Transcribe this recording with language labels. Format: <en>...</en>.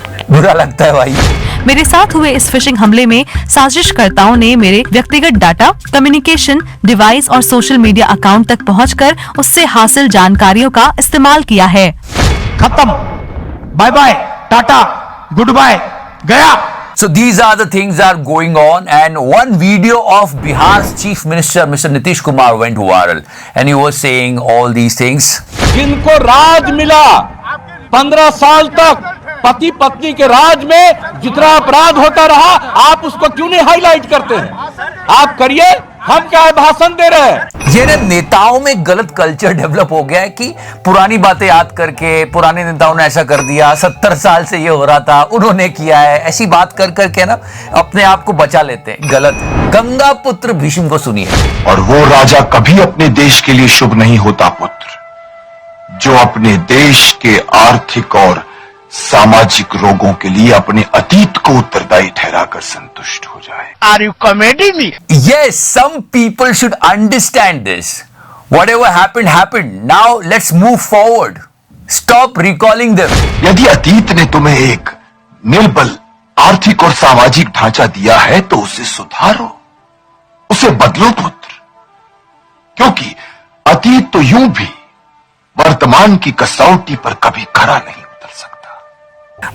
<hi>बुरा लगता है भाई. मेरे साथ हुए इस फिशिंग हमले में साजिशकर्ताओं ने मेरे व्यक्तिगत डाटा, कम्युनिकेशन डिवाइस और सोशल मीडिया अकाउंट तक पहुंचकर उससे हासिल जानकारियों का इस्तेमाल किया है. खत्म.</hi> <en>bye bye, tata, good bye,</en> <hi>गया.</hi> <en>So these are the things that are going on, and one video of Bihar's Chief Minister Mr. Nitish Kumar went viral and he was saying all these things.</en> <hi>जिनको राज मिला 15 साल तक पति पत्नी के राज में जितना अपराध होता रहा, आप उसको क्यों नहीं हाईलाइट करते हैं? आप करिए, हम क्या भाषण दे रहे हैं? ये ना नेताओं में गलत कल्चर डेवलप हो गया है कि पुरानी बातें याद करके पुराने नेताओं ने ऐसा कर दिया, 70 साल से ये हो रहा था, उन्होंने किया है, ऐसी बात कर करके ना अपने आप को बचा लेते हैं। गलत है। गंगा पुत्र भीष्म को सुनिए। और वो राजा कभी अपने देश के लिए शुभ नहीं होता पुत्र, जो अपने देश के आर्थिक और सामाजिक रोगों के लिए अपने अतीत को उत्तरदायी ठहराकर संतुष्ट हो जाए।</hi> <en>Are you comedy me? Yes, some people should understand this. Whatever happened, happened. Now let's move forward. Stop recalling them.</en> <hi>यदि अतीत ने तुम्हें एक निर्बल आर्थिक और सामाजिक ढांचा दिया है तो उसे सुधारो, उसे बदलो पुत्र, क्योंकि अतीत तो यूं भी वर्तमान की कसौटी पर कभी खरा नहीं उतर सकता।</hi>